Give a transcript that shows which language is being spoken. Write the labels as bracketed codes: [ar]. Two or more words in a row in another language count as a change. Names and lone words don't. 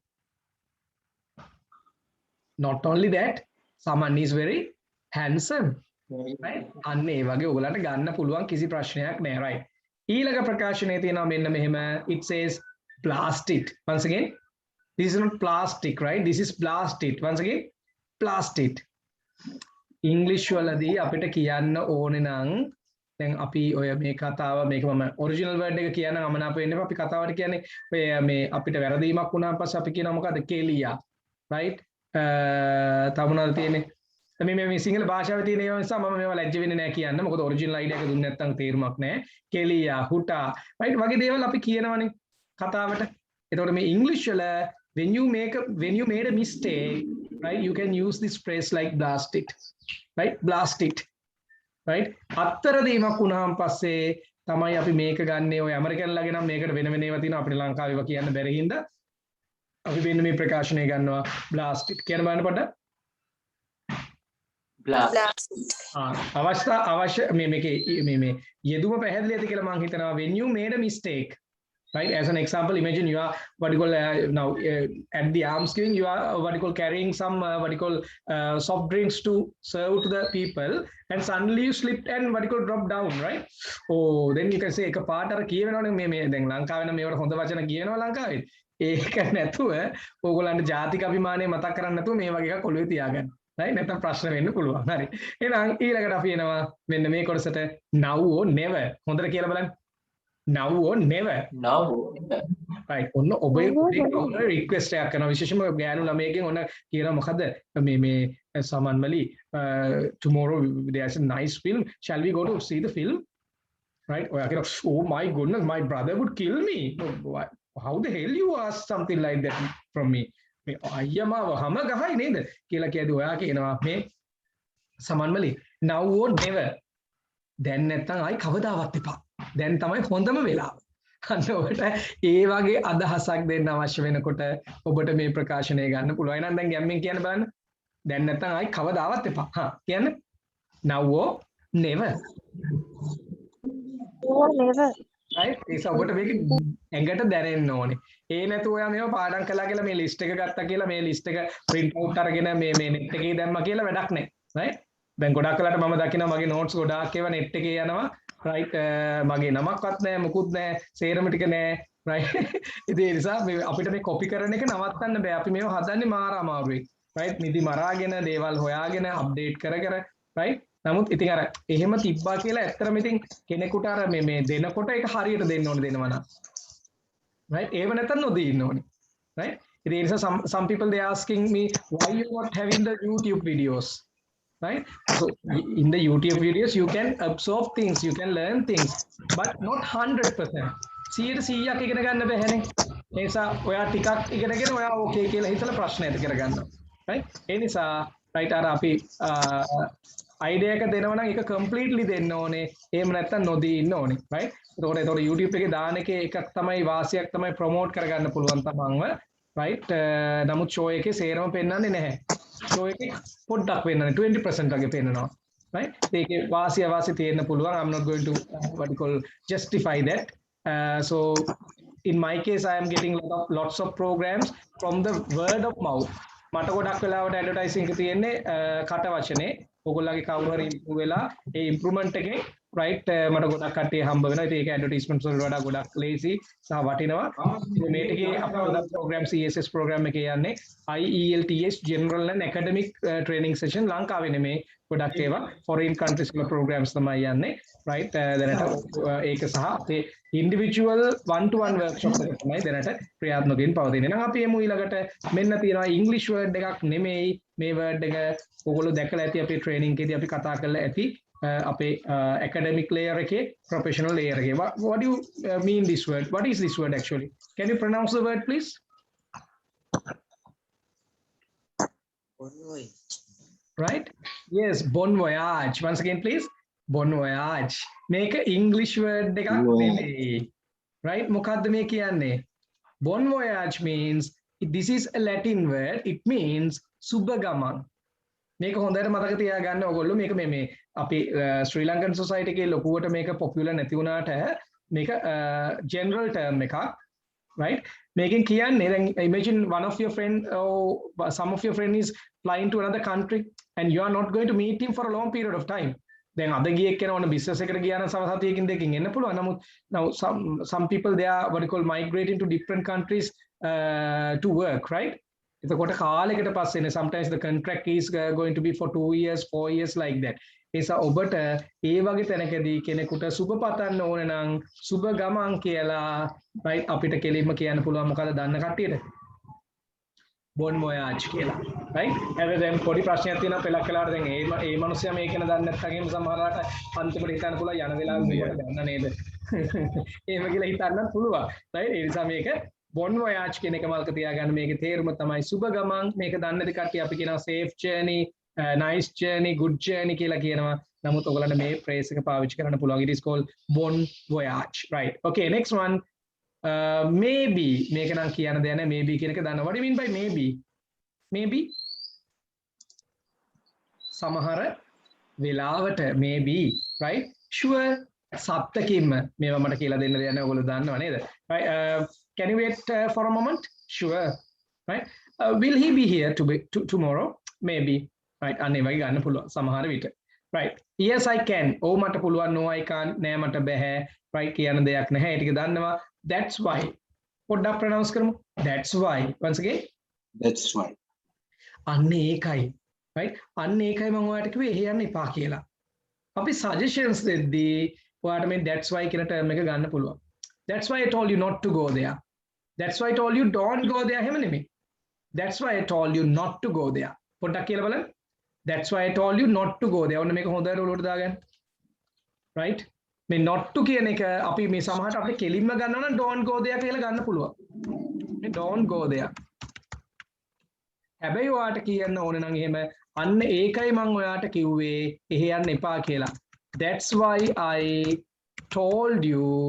[en] not only that someone is very handsome right [si] අන්න ඒ වගේ ඔයගලන්ට ගන්න පුළුවන් කිසි ප්‍රශ්නයක් නෑ [en] right [si] ඊළඟ ප්‍රකාශනයේ තියෙනවා මෙන්න මෙහෙම [en] it says blast it once again this is not plastic right this is blast it once again blast it [si] english වලදී අපිට කියන්න ඕනේ නම් දැන් අපි ඔය මේ කතාව මේක මම [en] original word [si] එක කියන අමනාප වෙන්න අපි කතාවට කියන්නේ ඔය මේ අපිට වැරදීමක් වුණාන් පස්සේ අපි කියනවා මොකද්ද කෙලියා right තව මොනවද තියෙන්නේ මේ සිංහල භාෂාවේ තියෙන ඒවා නිසා මම මේවා ලැජ්ජ වෙන්නේ නැහැ කියන්න මොකද ඔරිජිනල් අයිඩියා එක දුන්නේ නැත්නම් තේරුමක් නැහැ කෙලියා හුටා right වගේ දේවල් අපි කියනවනේ කතාවට එතකොට මේ ඉංග්‍රීසි වල [en] when you made a mistake right you can use this phrase like blast it right blast it right [si] අත්තර දීමක් වුණාන් පස්සේ තමයි අපි මේක ගන්නෙ ඔය ඇමරිකන්ලාගේ නම් මේකට වෙන වෙන ඒවා තියෙනවා අපිට ලංකාවේ ඒවා කියන්න බැරි හින්දා අපි වෙන මේ ප්‍රකාශනය ගන්නවා [en] blast it [si] කියන බලන්න පොඩ්ඩක් අවශ්‍ය මේකේ මේ යෙදුම පැහැදිලි ඇති කියලා මම හිතනවා [en] when you made a mistake right as an example imagine you are what you call now at the alms giving you are what you call carrying some what you call soft drinks to serve to the people and suddenly you slipped and what you call drop down right oh then you can say [si] එක පාට අර කියවෙනවනේ මේ දැන් ලංකාවේ නම් මේවට හොඳ වචන කියනවා ලංකාවේ ඒක නැතුව ඕගොල්ලන්ට ජාතික අභිමානය මතක් කරන්නේ නැතුව මේ වගේ එකක් ඔළුවේ තියාගන්න right නැත්නම් ප්‍රශ්න වෙන්න පුළුවන් හරි එහෙනම් ඊළඟට අපි එනවා මෙන්න මේ කොටසට [en] now or never [si] හොඳට කියලා බලන්න [en] now or never [si] right ඔන්න ඔබේ රික්වෙස්ට් එකක් කරනවා විශේෂයෙන්ම ගෑනු ළමයෙක්ගෙන් ඔන්න කියනවා මොකද්ද මේ සමන්මලි [en] tomorrow there's a nice film shall we go to see the film right [si] ඔයා කියනවා [en] oh my goodness my brother would kill me how the hell you ask something like that from me [si] මේ අයියමාව හැම ගහයි නේද කියලා කියදී ඔයා කියනවා මේ සමන්මලි [en] now or never [si] දැන් නැත්තම් ආයි කවදාවත් එපා දැන් තමයි හොඳම වෙලාව අන්න ඔබට ඒ වගේ අදහසක් දෙන්න අවශ්‍ය වෙනකොට ඔබට මේ ප්‍රකාශනය ගන්න පුළුවන් එහෙනම් දැන් ගැම්මෙන් කියන්න බලන්න දැන් නැත්තම් ආයි කවදාවත් එපා කියන්න [en] now or never [si] right ඒක ඔබට මේක ඇඟට දැනෙන්න ඕනේ ඒ නැතුව ඔයා මේව පාඩම් කළා කියලා මේ ලිස්ට් එක ගත්තා කියලා මේ ලිස්ට් එක [en] print out [si] අරගෙන මේ net එකේ දැම්මා කියලා වැඩක් නැහැ right දැන් ගොඩක් වෙලාට මම දකිනවා මගේ notes ගොඩාක් ඒවා net එකේ යනවා right මගේ නමක්වත් නැහැ මුකුත් නැහැ සේරම ටික නැහැ right ඉතින් ඒ නිසා අපිට මේ copy කරන එක නවත්තන්න බෑ අපි මේව හදන්නේ මාර අමාරුයි right නිදි මරාගෙන දේවල් හොයාගෙන update කර right නමුත් ඉතින් අර එහෙම තිබ්බා කියලා ඇත්තටම ඉතින් කෙනෙකුට අර මේ දෙනකොට ඒක හරියට දෙන්න ඕනේ දෙනවා නම් right ඒව නැත්තම් නොදී ඉන්න ඕනේ right ඉතින් ඒ නිසා [en] some people they asking me why you not having the YouTube videos right so in the YouTube videos you can absorb things you can learn things but not 100% [si] 100ක් ඉගෙන ගන්න බැහැනේ ඒ නිසා ඔයා ටිකක් ඉගෙනගෙන ඔයා ඕකේ කියලා හිතලා ප්‍රශ්න ඇති කරගන්නවා right ඒ නිසා right අර අපි idea එක දෙනවා නම් ඒක completely දෙන්න ඕනේ එහෙම නැත්නම් නොදී ඉන්න ඕනේ right එතකොට YouTube එකේ දාන එකේ එකක් තමයි වාසියක් තමයි promote කරගන්න පුළුවන් තමන්ව right නමුත් show එකේ සේරම පෙන්වන්නේ නැහැ show එකේ පොඩ්ඩක් වෙන්නනේ 20% වගේ පෙන්වනවා right ඒකේ වාසිය වාසි තියෙන්න පුළුවන් [en] I'm not going to what you call justify that so in my case I am getting lots of programs from the word of mouth [si] මට ගොඩක් වෙලාවට ඇඩ්වර්ටයිසිං එක තියෙන්නේ කට වචනේ ඔයගොල්ලන්ගේ කවුරු හරි ඉම්ප්‍රූව් වෙලා ඒ ඉම්ප්‍රූව්මන්ට් එකේ right මට ගොඩක් කට්ටිය හම්බ වෙනවා ඉතින් ඒක ඇඩ්වර්ටයිස්මන්ට්ස් වලට වඩා ගොඩක් ලේසි සහ වටිනවා මේ ටිකේ අපේ ප්‍රෝග්‍රෑම් CSS ප්‍රෝග්‍රෑම් එකේ යන්නේ [en] IELTS general and academic training session [si] ලංකාවේ නෙමේ ගොඩක් ඒවා [en] foreign countries [si] වල programs තමයි යන්නේ right දැනට ඒක සහ අපේ [en] individual one to one workshop [si] එක තමයි දැනට ක්‍රියාත්මකයෙන් පවතින්නේ. එහෙනම් අපි එමු ඊළඟට මෙන්න තියෙනවා [en] English word [si] එකක් නෙමෙයි මේ word එක ඔයගොල්ලෝ දැකලා ඇති අපේ training එකේදී අපි කතා කරලා ඇති අපේ [en] academic layer [si] එකේ [en] professional layer [si] එකේ. [en] What do you mean this word? What is this word actually? Can you pronounce the word please? Right? Yes, [fr] bon voyage. [en] Once again, please. [fr] Bon voyage. [en] Make an English word. Right? [si] මොකද්ද මේ කියන්නේ. [fr] Bon voyage [en] means, this is a Latin word. It means subagaman. [si] මේක හොඳට මතක තියාගන්න ඕගොල්ලෝ මේක මේ අපි [en] Sri Lankan society [si] එකේ ලොකුවට මේක පොපියුලර් නැති වුණාට මේක [en] general term [si] එකක් right මේකෙන් කියන්නේ දැන් [en] imagine one of your friend or some of your friend is flying to another country and you are not going to meet him for a long period of time [si] දැන් අද ගියෙක් කෙනා ඕන බිස්නස් එකට ගියා නම් සම සතියකින් දෙකකින් එන්න පුළුවන් නමුත් now [en] some people they are what you call migrating to different countries to work right [si] එතකොට කාලයකට පස්සේ [en] sometimes the contract is going to be for 2 years 4 years like that [si] ඒසා ඔබට ඒ වගේ තැනකදී කෙනෙකුට සුබ පතන්න ඕන නම් සුබ ගමන් කියලා right අපිට කෙලින්ම කියන්න පුළුවන් මොකද දන්න කට්ටියට [fr] bon voyage [si] කියලා right හැබැයි දැන් පොඩි ප්‍රශ්නයක් තියෙනවා පෙලක් කලාට දැන් ඒ මිනිස්සයා මේක න දන්නේ නැත්නම් සමහරවිට අන්තිමට හිතන්න පුළුවන් යන වෙලාවෙ මේක දන්න නේද එහෙම කියලා හිතන්නත් පුළුවන් right ඒ නිසා මේක [fr] bon voyage [si] කියන එක මල්ක තියාගන්න මේකේ තේරුම තමයි සුබ ගමන් මේක දන්නේ නැති කට්ටිය අපි කියනවා [en] safe journey nice journey good journey [si] කියලා කියනවා නමුත් ඔයගලන්ට මේ phrase එක පාවිච්චි කරන්න පුළුවන් [en] it is called [fr] bon voyage [en] right okay next one maybe [si] මේක නම් කියන්න දෙයක් නැහැ maybe කියන එක දන්නවා [en] what do you mean by maybe [si] සමහර වෙලාවට [en] maybe right sure [si] සත්‍යකින්ම මේවා මට කියලා දෙන්න දෙයක් නැහැ ඔයගොල්ලෝ දන්නව නේද [en] right can you wait for a moment sure right will he be here tomorrow maybe right [si] අනේ වගේ ගන්න පුළුවන් සමහර විට [en] right yes I can [si] ඔව් මට පුළුවන් [en] no I can't [si] නෑ මට බෑ right කියන දෙයක් නැහැ ඒ ටික දන්නවා [en] that's why [si] පොඩ්ඩක් pronounce කරමු [en] that's why once again That's why. [si] අන්න ඒකයි right අන්න ඒකයි මම ඔයාලට කිව්වේ එහෙ යන්න එපා කියලා අපි suggestions දෙද්දී ඔයාලට මේ [en] that's why [si] කියන term එක ගන්න පුළුවන් [en] that's why I told you not to go there that's why I told you don't go there [si] එහෙම නෙමෙයි [en] that's why I told you not to go there [si] පොඩ්ඩක් කියලා බලන්න [en] that's why I told you not to go there [si] ඔන්න මේක හොඳට ඔලුවට දාගන්න right මේ [en] not to [si] කියන එක අපි මේ සමහරට අපිට කෙලින්ම ගන්නවා නම් [en] don't go there [si] කියලා ගන්න පුළුවන් මේ [en] don't go there [si] හැබැයි ඔයාට කියන්න ඕන නම් එහෙම අන්න ඒකයි මම ඔයාට කිව්වේ එහෙ යන්න එපා කියලා [en] that's why I told you